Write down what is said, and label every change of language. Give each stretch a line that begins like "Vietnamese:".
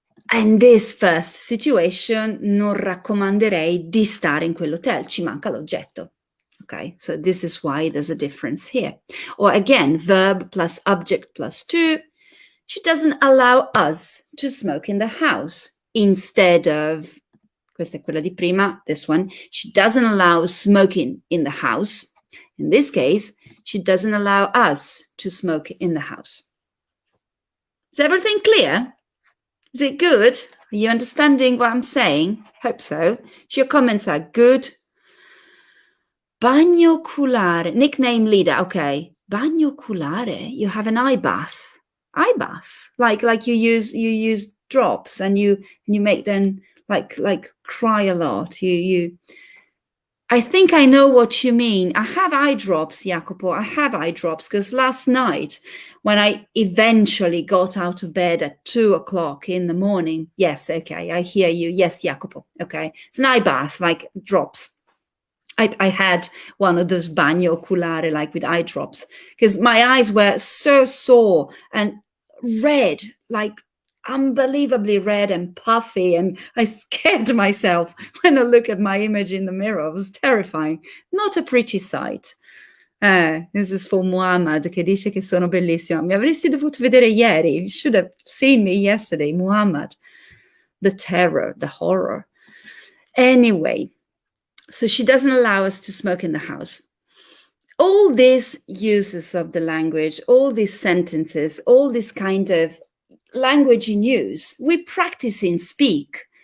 English: In this first situation,
Italian: non raccomanderei di stare in quell'hotel. Ci manca l'oggetto.
English: Okay, so this is why there's a difference here. Or again, verb plus object plus to. She doesn't allow us to smoke in the house. Instead of,
Italian: questa è quella di prima,
English: this one, she doesn't allow smoking in the house. In this case, she doesn't allow us to smoke in the house. Is everything clear? Is it good? Are you understanding what I'm saying? Hope so. Your comments are good. Bagno oculare, nickname leader, okay. Bagno oculare, you have an eye bath. Eye bath, like you use drops and you make them like cry a lot. I think I know what you mean. I have eye drops, Jacopo. I have eye drops because last night when I eventually got out of bed at 2:00 in the morning. Yes, okay, I hear you. Yes, Jacopo. Okay, it's an eye bath, like drops. I had one of those bagno oculare, like with eye drops, because my eyes were so sore and red, like unbelievably red and puffy, and I scared myself when I look at my image in the mirror. It was terrifying. Not a pretty sight. This is for Muhammad,
Italian: che dice che sono bellissima. Mi avresti dovuto vedere ieri.
English: You should have seen me yesterday, Muhammad. The terror, the horror. Anyway, so she doesn't allow us to smoke in the house. All these uses of the language, all these sentences, all this kind of language in use, we practice in Speak.